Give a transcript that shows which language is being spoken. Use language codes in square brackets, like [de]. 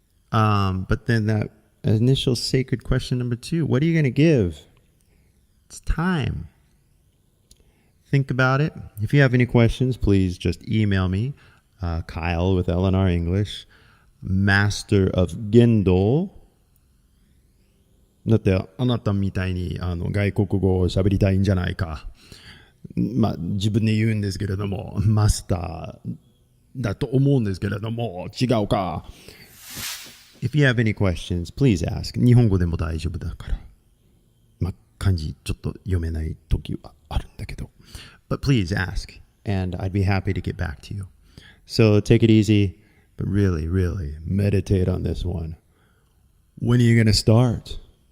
[en] But then that initial sacred question number 2, what are you going to give? It's time. Think about it. If you have any questions, please just email me, Kyle with LNR English, Master of Gendol. [ja] だってあなたみたいに外国語を喋りたいんじゃないか。まあ自分で言うんですけれども、マスターだと思うんですけれども、違うか。 [en] If you have any questions, please ask. [ja] 日本語でも大丈夫だから。まあ漢字ちょっと読めない時はあるんだけど。 [en] But please ask, and I'd be happy to get back to you. So take it easy, but really, really meditate on this one. When are you going to start?